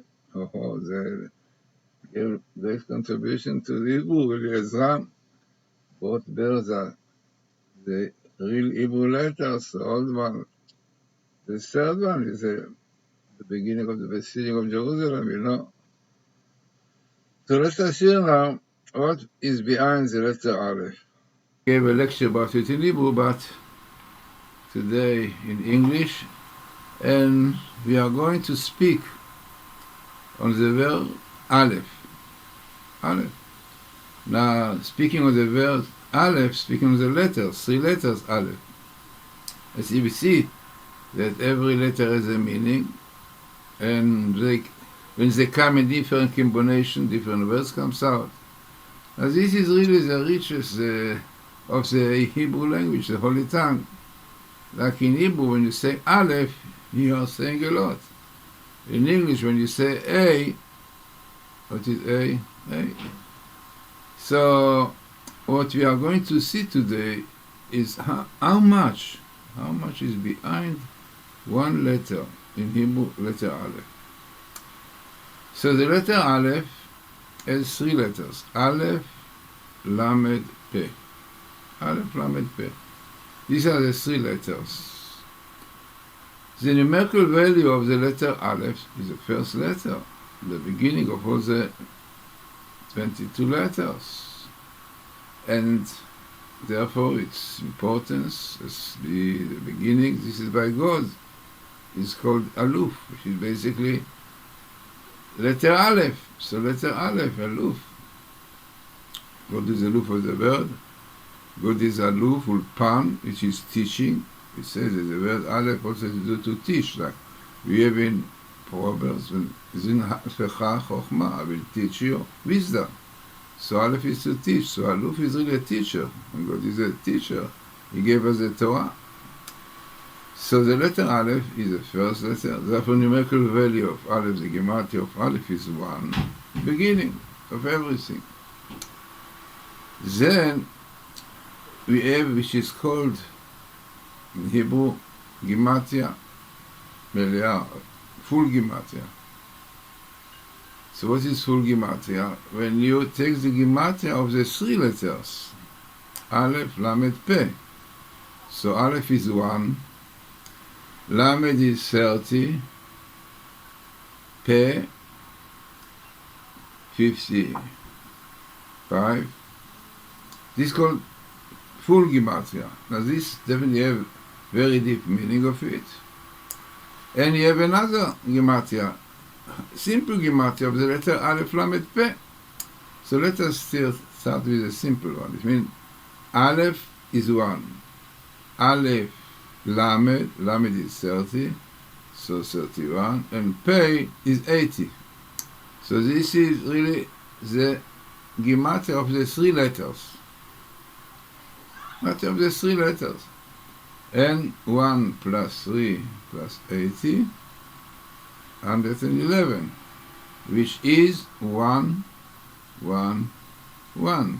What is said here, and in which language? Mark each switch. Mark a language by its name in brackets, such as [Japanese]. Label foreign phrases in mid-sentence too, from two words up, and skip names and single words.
[English] The great contribution to the Hebrew, really, Ezra brought bear the real Hebrew letters, the old one. The third one is the beginning of the besieging of Jerusalem, So let us hear now what is behind the letter א-אלף. I gave a lecture about it in Hebrew, but today in English, and we are going to speak on the word א-אלף. א-אלף. Now, speaking of the word א-אלף, speaking of the letters, 3 letters א-אלף. As you see that every letter has a meaning, and when they come in different combination, different words comes out. Now this is really the richest of the Hebrew language, the Holy Tongue. Like in Hebrew, when you say א-אלף, you are saying a lot. In English, when you say A, what is A? A. So, what we are going to see today is how much is behind one letter in Hebrew, letter א-אלף. So the letter א-אלף has 3 letters, [Hebrew] א-אלף, למד, פ. א-אלף, למד, פ. [English] These are the 3 letters. The numerical value of the letter א-אלף is the first letter, the beginning of all the 22 letters. And therefore its importance as the beginning, this is by God, is called א-אלוף, which is basically letter א-אלף. So letter א-אלף, א-אלוף. God is א-אלוף of the word. God is א-אלוף, ulpan, which is teaching. It says that the word א-אלף also is to teach. Like we have in Proverbs, when [Hebrew] זין הפכה חכמה, [English] I will teach you wisdom. So א-אלף is to teach. So א-אלוף is really a teacher. And God is a teacher. He gave us the Torah. So the letter א-אלף is the first letter. Therefore, numerical value of א-אלף, the gematria of א-אלף is 1. Beginning of everything. Then we have, which is called in Hebrew, [Hebrew] gematria מלאה, [English] full gematria. So what is full gematria? When you take the gematria of the 3 letters, [Hebrew] א-אלף, למד, פ. [English] So א-אלף is 1, למד is 30, פ 55. This is called full gematria. Now this definitely have very deep meaning of it. And you have another gematria, simple gematria of the letter [Hebrew] א-אלף, למד, פ. [English] So let us still start with a simple one. It means א-אלף is 1, [Hebrew] א-אלף, למד, למד [English] is 30, so 31, and p is 80. So this is really the gematria of the 3 letters. Gematria of the 3 letters. And 1 plus 3 plus 80, 111, which is 1, 1, 1.